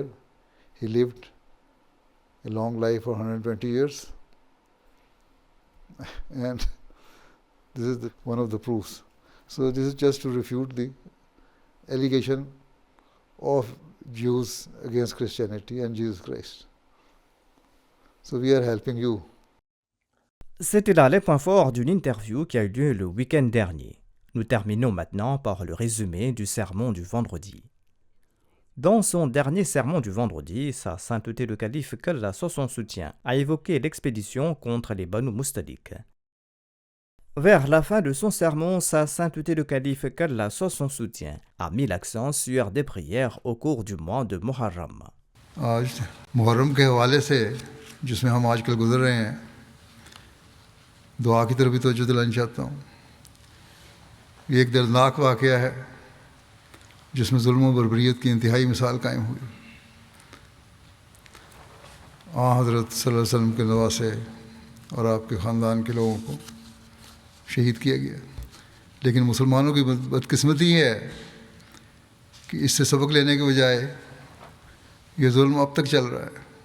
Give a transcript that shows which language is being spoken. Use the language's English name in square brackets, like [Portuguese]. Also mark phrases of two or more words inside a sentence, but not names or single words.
[English] He lived a long life for 120 years. And this is one of the proofs. So this is just to refute the allegation of Jews against Christianity and Jesus Christ. So we are helping you. [French] C'était là les points forts d'une interview qui a eu lieu le week-end dernier. Nous terminons maintenant par le résumé du sermon du vendredi. Dans son dernier sermon du vendredi, sa sainteté le calife Quel, soit son soutien, a évoqué l'expédition contre les Banu Mustalik. Vers la fin de son sermon, sa sainteté le calife Quel, soit son soutien, a mis l'accent sur des prières au cours du mois de Muharram. [Urdu] آج محرم کے حوالے سے جس میں ہم آج کل گزر رہے ہیں، دعا کی طرف بھی توجہ دلانا چاہتا ہوں۔ یہ ایک دردناک واقعہ ہے جس میں ظلم و بربریت کی انتہائی مثال قائم ہوئی۔ حضرت [Arabic] صلی اللہ علیہ وسلم [Urdu] کے نواسے اور آپ کے خاندان کے لوگوں کو شہید کیا گیا، لیکن مسلمانوں کی بدقسمتی ہے کہ اس سے سبق لینے کے بجائے یہ ظلم اب تک چل رہا ہے۔